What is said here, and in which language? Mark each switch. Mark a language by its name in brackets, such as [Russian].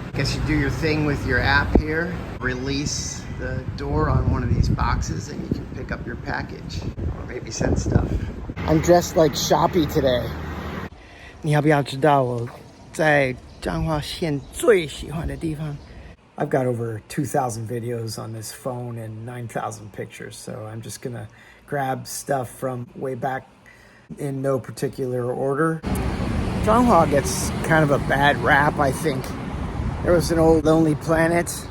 [English] Guess you do your thing with your app here. Release the door on one of these boxes and you can pick up your package or maybe send stuff. I'm dressed like Shopee today. [Chinese] 你要不要知道我在彰化县最喜欢的地方？ [English] I've got over 2,000 videos on this phone and 9,000 pictures, so I'm just gonna grab stuff from way back in no particular order. Changhua gets kind of a bad rap, I think. There was an old Lonely Planet.